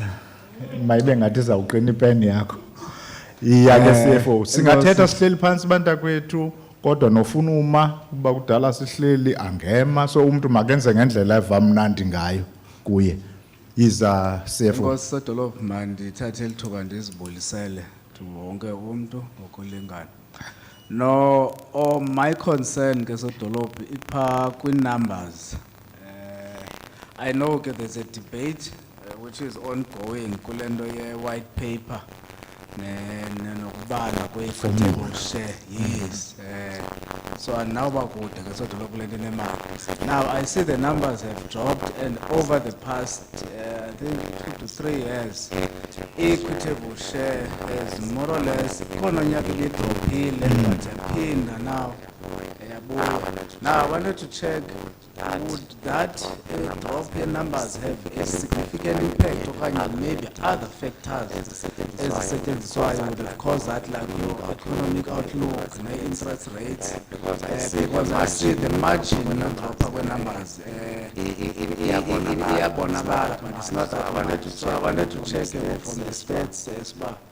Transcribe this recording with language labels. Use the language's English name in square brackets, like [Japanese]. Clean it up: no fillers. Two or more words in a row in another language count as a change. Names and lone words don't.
[Xhosa] Mayibe ngathi izawuqina ipeni yakho. Iya ke CFO singathetha sihleli phansi bantakwethu kodwa nofuna uma kuba kudala sihleli angema, so umuntu makenze ngendlela evamnandi ngayo kuye. Iza CFO Nkosi sedolophu mandithathe lithuba ndizibulisele wonke umuntu ngokulingana. [English] No, my concern ke [Xhosa] sedolophu ipha kwi-numbers. [English] I know ke there's a debate which is ongoing [Xhosa] kule nto ye-white paper nokubala kwe-equitable share. [English] Yes. [Xhosa] So andinawuba kude ke sedolophu le nto inemali. [English] Now I see the numbers have dropped, and over the past I think 2 to 3 years equitable share is more or less [Xhosa] khona nyaka ibidrophile [English] but yaphinda now yabuya. Now I wanted to check, would that drop in numbers have a significant impact okanye maybe other factors ezisetyenziswayo would have caused that, like your economic outlook ne-interest rates? Because I see the margin drop [Xhosa] kwe-numbers iyabonakala, [English] but it's not that I wanted to check from the stats esiba